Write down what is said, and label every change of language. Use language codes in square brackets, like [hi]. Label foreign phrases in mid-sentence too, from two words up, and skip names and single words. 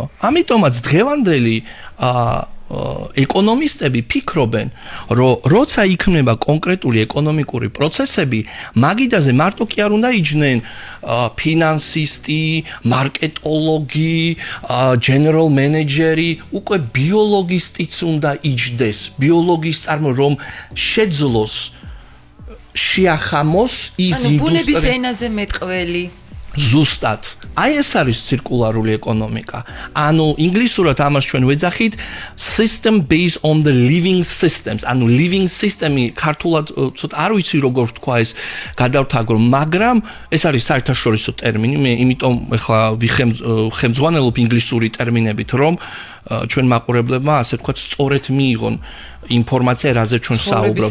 [ka] ამიტომაც დღევანდელი ეკონომისტები ფიქრობენ, რომ როცა იქმნება კონკრეტული ეკონომიკური პროცესები, მაგიდაზე მარტო კი არ უნდა იჯნენ ფინანსისტი, მარკეტოლოგი, [en] general manager- [ka] ი, უკვე ბიოლოგისტიც უნდა იჯდეს, ბიოლოგის რომ შეძლოს შეახამოს ის ინდუსტრია. ანუ ბუნების ენაზე მეტყველი. ზუსტად. აი ეს არის ცირკულარული ეკონომიკა. ანუ ინგლისურად ამას ჩვენ ვეძახით [en] system based on the living systems. [ka] ანუ [en] living system- [ka] ი ქართულად ცოტა არ ვიცი როგორ თქვა ეს გადავთაგრო, მაგრამ ეს არის საერთაშორისო ტერმინი. მე იმიტომ ეხლა ვიხემძღვანელობ ინგლისური ტერმინებით, რომ ჩვენ მაყურებლებმა ასე თქვა სწორედ მიიღონ ინფორმაცია, რაზე ჩვენ საუბრობთ.